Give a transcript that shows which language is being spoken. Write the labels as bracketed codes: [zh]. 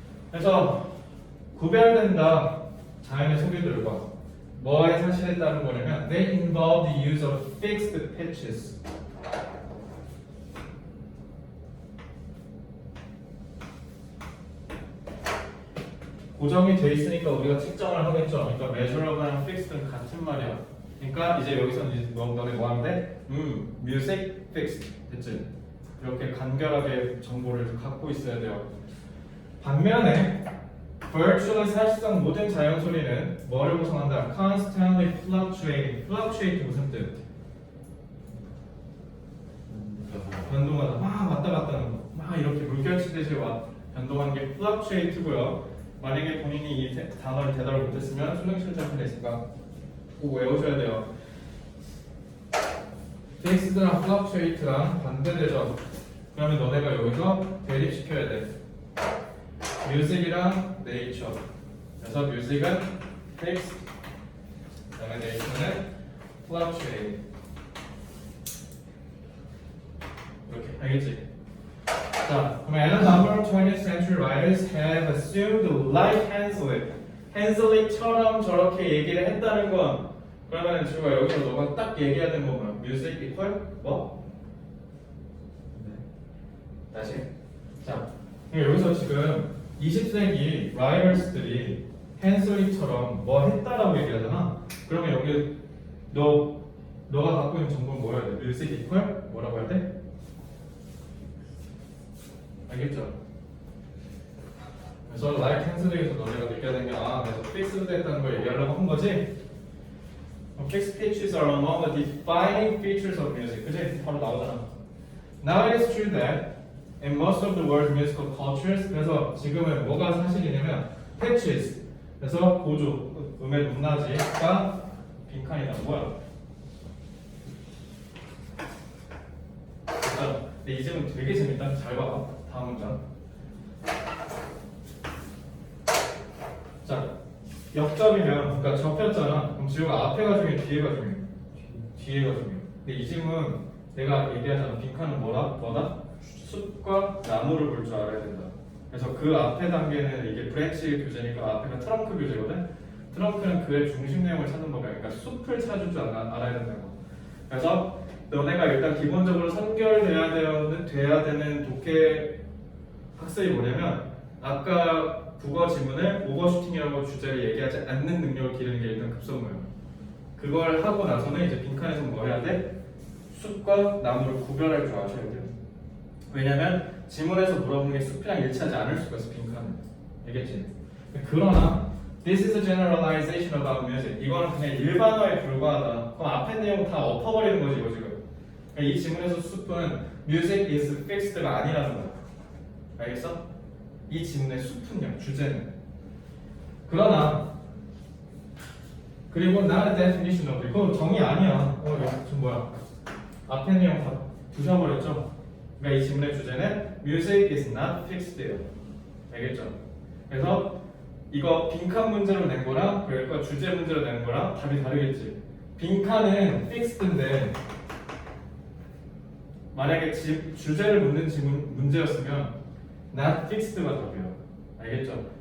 [ko] 그래서 구별된다 자연의 소리들과 뭐의 사실에 따른 거냐면 [en] they involve the use of fixed pitches. [ko] 고정이 돼 있으니까 우리가 측정을 하겠죠. 그러니까 measurable랑 fixed는 같은 말이야. 그러니까 이제 여기서는 이제 너네 뭐 하는데? [en] music fixed 됐지? [ko] 이렇게 간결하게 정보를 갖고 있어야 돼요. 반면에 virtually 사실상 모든 자연 소리는 뭐를 구성한다? [en] constantly fluctuating. [ko] fluctuate 무슨 뜻? 변동하다. 막 왔다 갔다 하는 거. 막 이렇게 물결치듯이 변동하는 게 fluctuate고요. 만약에 본인이 이 단어를 대답을 못했으면 수능 실전에 있으니까 꼭 외우셔야 돼요. fixed랑 fluctuate랑 반대되죠. 그러면 너네가 여기서 대립시켜야 돼. [en] music이랑 nature. 그래서 music은 fixed, 그다음에 nature는 fluctuate. [ko] 이렇게 알겠지? 자, 그럼 [en] a number of 20th century writers have assumed like Hanslick. [ko] Hanslick처럼 저렇게 얘기를 했다는 건 그러면 지우가 여기서 너가 딱 얘기해야 되는 거 뭐야? [en] music equal 뭐? [ko] 다시. 자, 그럼 여기서 지금 20세기 writers들이 헨슬릭처럼 뭐 했다라고 얘기하잖아. 그러면 여기 너가 갖고 있는 정보는 뭐야 돼? music equal 뭐라고 해야 돼? 알겠죠? 그래서 like 헨슬릭에서 너네가 느껴야 되는 게 그래서 fixed 됐다는 걸 얘기하려고 한 거지? [en] Fixed pitches are among the defining features of music. [ko] 그치? 바로 나오잖아. [en] Now it is true that in most of the world's musical cultures, [ko] 그래서 지금은 뭐가 사실이냐면 [en] pitches, [ko] 그래서 고조, 음의 높낮이가 빈칸이다. 뭐야? 근데 이 질문 되게 재밌다. 잘 봐봐. 다음 문장. 자, 역접이면 그러니까 접혔잖아. 그럼 지우가 앞에가 중요해, 뒤에가 중요해? 뒤에가 중요해. 근데 이 질문 내가 얘기하잖아. 빈칸은 뭐다? 숲과 나무를 볼 줄 알아야 된다. 그래서 그 앞에 단계는 이게 브랜치 교재니까 앞에가 트렁크 교재거든. 트렁크는 그의 중심 내용을 찾는 법이야. 그러니까 숲을 찾을 줄 알아야 된다고. 그래서 너네가 일단 기본적으로 선결돼야 되는 독해 학습이 뭐냐면 아까 국어 지문을 오버슈팅이라고 주제를 얘기하지 않는 능력을 기르는 게 일단 급선무예요. 그걸 하고 나서는 이제 빈칸에서 뭐 해야 돼? 숲과 나무를 구별할 줄 아셔야 돼요. 왜냐면 지문에서 물어보는 게 숲이랑 일치하지 않을 수가 있어. 빈칸은. 알겠지? 그러나 [en] This is a generalization about music. [ko] 이거는 그냥 일반어에 불과하다. 그럼 앞에 내용 다 엎어버리는 거지 이거 지금. 그러니까 이 지문에서 숲은 [en] music is fixed [ko] 가 아니라는 거야. 알겠어? 이 지문의 숲은요, 주제는. 그러나 그리고 [en] not a definition of it. [ko] 그거 정의 아니야. 이거 지금 뭐야? 앞에 내용 다 부셔버렸죠? 그러니까 이 지문의 주제는 [en] music is not fixed [ko] 예요. 알겠죠? 그래서 이거 빈칸 문제로 낸 거랑 그러니까 주제 문제로 낸 거랑 답이 다르겠지. 빈칸은 fixed인데 만약에 주제를 묻는 문제였으면 not fixed가 답이에요. 알겠죠?